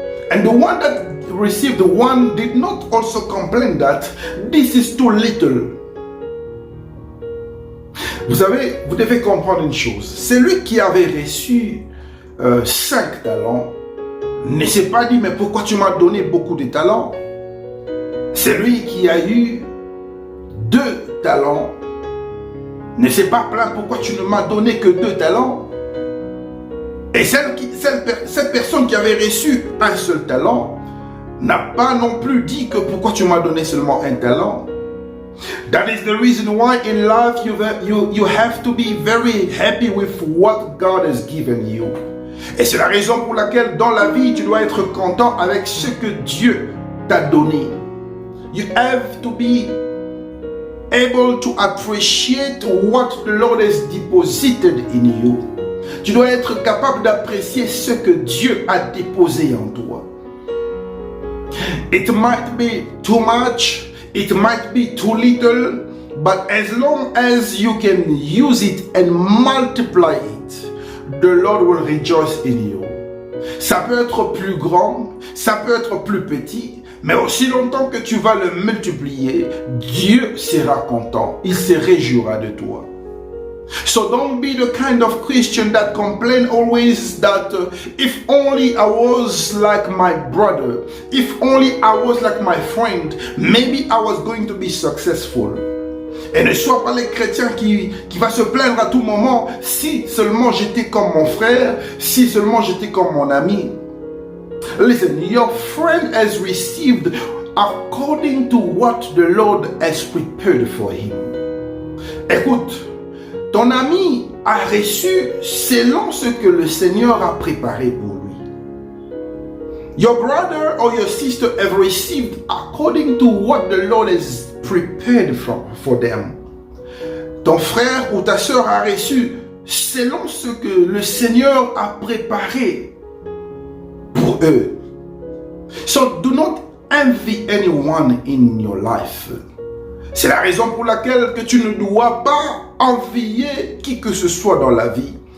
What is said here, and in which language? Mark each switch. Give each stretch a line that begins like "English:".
English: And the one that received 1 did not also complain that this is too little.
French: Vous savez, vous devez comprendre une chose. Celui qui avait reçu 5 talents ne s'est pas dit, mais pourquoi tu m'as donné beaucoup de talents? Celui qui a eu 2 talents ne s'est pas plaint, pourquoi tu ne m'as donné que 2 talents? Et cette personne qui avait reçu un seul talent n'a pas non plus dit que pourquoi tu m'as donné seulement un talent.
English: That is the reason why in life you have to be very happy with what God has given you.
French: Et c'est la raison pour laquelle dans la vie tu dois être content avec ce que Dieu t'a donné.
English: You have to be able to appreciate what the Lord has deposited in you.
French: Tu dois être capable d'apprécier ce que Dieu a déposé en toi.
English: It might be too much, it might be too little, but as long as you can use it and multiply it, the Lord will rejoice in you.
French: Ça peut être plus grand, ça peut être plus petit, mais aussi longtemps que tu vas le multiplier, Dieu sera content, il se réjouira de toi.
English: So don't be the kind of Christian that complain always that if only I was like my brother, if only I was like my friend, maybe I was going to be successful.
French: Et ne sois pas les chrétiens qui va se plaindre à tout moment, si seulement j'étais comme mon frère, si seulement j'étais comme mon ami.
English: Listen, your friend has received according to what the Lord has prepared for him.
French: Écoute, ton ami a reçu selon ce que le Seigneur a préparé pour lui.
English: Your brother or your sister have received according to what the Lord has prepared for them.
French: Ton frère ou ta sœur a reçu selon ce que le Seigneur a préparé pour eux.
English: So do not envy anyone in your life.
French: C'est la raison pour laquelle que tu ne dois pas envier qui que ce soit dans la vie.